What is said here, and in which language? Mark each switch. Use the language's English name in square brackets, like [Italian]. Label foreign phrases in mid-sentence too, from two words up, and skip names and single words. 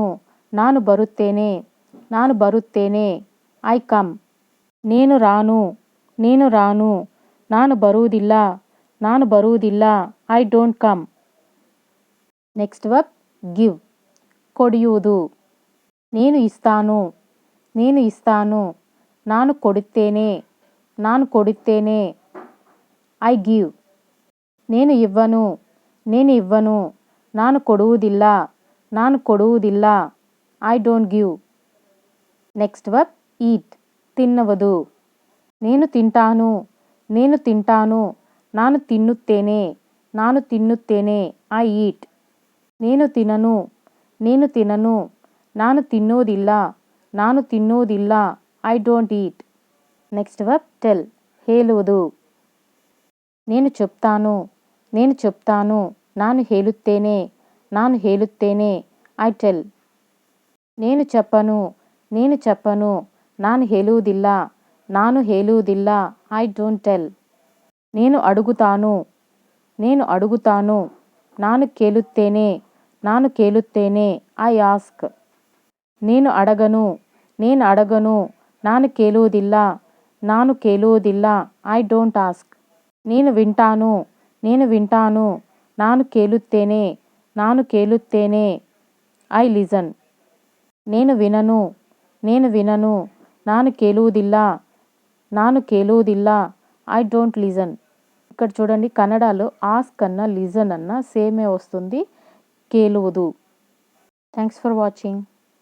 [Kannada] ನಾನು ಬರುತ್ತೇನೆ. ನಾನು ಬರುತ್ತೇನೆ. [English] I come. [Telugu] నేను రాను. నేను రాను. [Kannada] ನಾನು ಬರುವುದಿಲ್ಲ. ನಾನು ಬರುವುದಿಲ್ಲ. [English] I don't come. Next verb give. ಕೊಡಿಯುವುದು. [Telugu] నేను ఇస్తాను. నేను ఇస్తాను. [Kannada] ನಾನು ಕೊಡುತ್ತೇನೆ. ನಾನು ಕೊಡುತ್ತೇನೆ. [English] I give. [Telugu] నేను ఇవ్వను. నేను ఇవ్వను. [Kannada] ನಾನು ಕೊಡುವುದಿಲ್ಲ. ನಾನು ಕೊಡುವುದಿಲ್ಲ. [English] I don't give. Next verb eat. [Telugu] తిన్ನುವುದು. నేను తింటాను. నేను తింటాను. [Kannada] ನಾನು ತಿನ್ನುತ್ತೇನೆ. ನಾನು ತಿನ್ನುತ್ತೇನೆ. [English] I eat. [Telugu] నేను తినను. నేను తినను. [Kannada] ನಾನು ತಿನ್ನೋದಿಲ್ಲ. ನಾನು ತಿನ್ನೋದಿಲ್ಲ. [English] I don't eat. Next verb tell. [Telugu] ಹೇಳುವುದು. నేను చెప్తాను. నేను చెప్తాను. [Kannada] ನಾನು ಹೇಳುತ್ತೇನೆ. ನಾನು ಹೇಳುತ್ತೇನೆ. [English] I tell. [Telugu] నేను చెప్పను. నేను చెప్పను. [Kannada] ನಾನು ಹೇಳುವುದಿಲ್ಲ. ನಾನು ಹೇಳುವುದಿಲ್ಲ. [English] I don't tell. [Telugu] నేను అడుగుతాను. నేను అడుగుతాను. [Kannada] ನಾನು ಕೇಳುತ್ತೇನೆ. ನಾನು ಕೇಳುತ್ತೇನೆ. [English] I ask. [Telugu] నేను అడగను. నేను అడగను. [Kannada] ನಾನು ಕೇಳುವುದಿಲ್ಲ. ನಾನು ಕೇಳುವುದಿಲ್ಲ. [English] I don't ask. [Telugu] నేను వింటాను. నేను వింటాను. [Kannada] ನಾನು ಕೇಳುತ್ತೇನೆ. ನಾನು ಕೇಳುತ್ತೇನೆ. [English] I listen. [Telugu] నేను వినను. నేను వినను. [Kannada] ನಾನು ಕೇಳುವುದಿಲ್ಲ, ನಾನು ಕೇಳುವುದಿಲ್ಲ. [English] I don't listen. [Telugu] ఇక్కడ చూడండి కన్నడలో ఆస్క్ అన్న లిజన్ అన్న సేమే వస్తుంది, కేలువుదు. [English] Thanks for watching.